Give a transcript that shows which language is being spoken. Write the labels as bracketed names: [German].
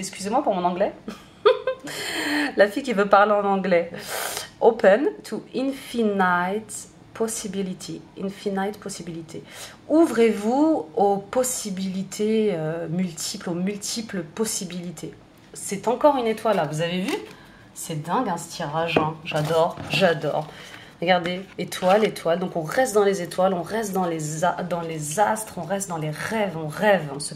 [French] Excusez-moi pour mon anglais. La fille qui veut parler en anglais. [English] Open to infinite possibility. Infinite possibility. [French] Ouvrez-vous aux possibilités multiples, aux multiples possibilités. C'est encore une étoile là. Vous avez vu? C'est dingue hein, ce tirage. Hein. J'adore, j'adore. Regardez, étoile, étoile. Donc on reste dans les étoiles, on reste dans les astres, on reste dans les rêves, on rêve.